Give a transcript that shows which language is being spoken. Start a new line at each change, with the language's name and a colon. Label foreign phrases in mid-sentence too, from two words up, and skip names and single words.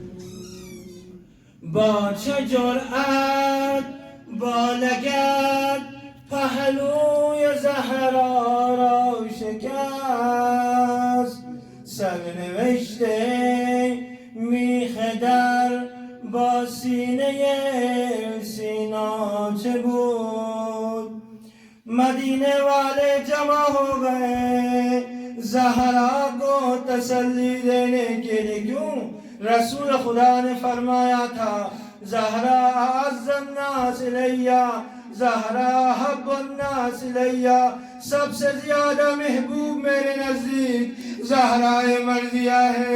Persian: با چه جرأت با لگد پهلوی زهرا را شکست. سرنوشته میخ در با سینه سینا چه بود؟
Urdu: مدینے والے جمع ہو گئے زہرا کو تسلی دینے کے لیے. کیوں؟ رسول خدا نے فرمایا تھا زہرا
Arabic: اعز الناس الیہ، زہرا حب الناس الیہ،
Urdu: سب سے زیادہ محبوب میرے نزدیک زہرا مرضیہ ہے.